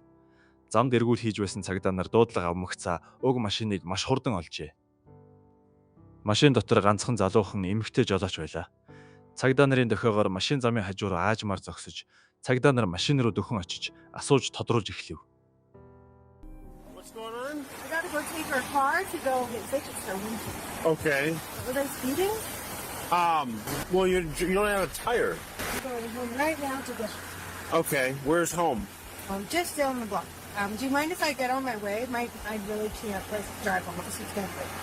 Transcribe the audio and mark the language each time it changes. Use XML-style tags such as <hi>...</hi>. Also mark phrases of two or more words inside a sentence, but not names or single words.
<mn>Замд эргүүл хийж байсан цагдаа нар дуудлага авмагцаа уг машиныг маш хурдан олжээ. Машин дотор ганцхан залуухан эмэгтэй жолооч байлаа. Цагдаа нарын дохиогоор машин замын хажуу руу аажмаар зогсож, цагдаа нар машин руу дөхөн очиж асууж тодруулж эхлэв.</mn> <en>What's going on? I gotta go take her car to go get fixed for winter. Okay. Was I speeding? Well, you don't have a tire. I'm going home right now to get her. Okay. Where's home? Just down the block. Do you mind if I get on my way? I really can't drive home because it's gonna break.</en>